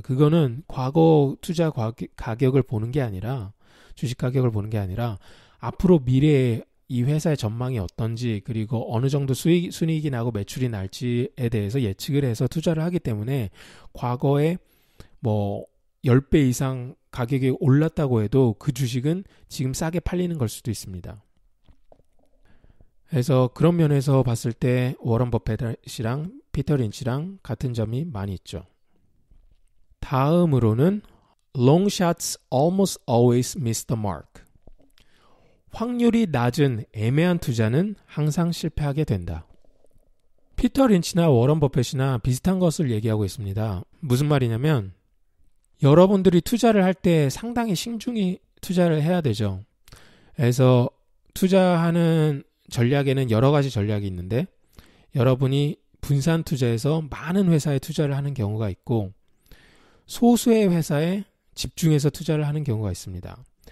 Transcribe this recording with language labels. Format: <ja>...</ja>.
<ko>그거는 과거 투자 가격을 보는 게 아니라 주식 가격을 보는 게 아니라 앞으로 미래에 이 회사의 전망이 어떤지 그리고 어느 정도 순이익이 나고 매출이 날지에 대해서 예측을 해서 투자를 하기 때문에 과거에 10배 이상 가격이 올랐다고 해도 그 주식은 지금 싸게 팔리는 걸 수도 있습니다. 그래서 그런 면에서 봤을 때 워런 버핏이랑 피터 린치랑 같은 점이 많이 있죠. 다음으로는</ko> <en>Long shots almost always miss the mark.</en> <ko>확률이 낮은 애매한 투자는 항상 실패하게 된다. 피터 린치나 워런 버핏이나 비슷한 것을 얘기하고 있습니다. 무슨 말이냐면 여러분들이 투자를 할 때 상당히 신중히 투자를 해야 되죠. 그래서 투자하는 전략에는 여러 가지 전략이 있는데 여러분이 분산 투자해서 많은 회사에 투자를 하는 경우가 있고 소수의 회사에 집중해서 투자를 하는 경우가 있습니다.</ko>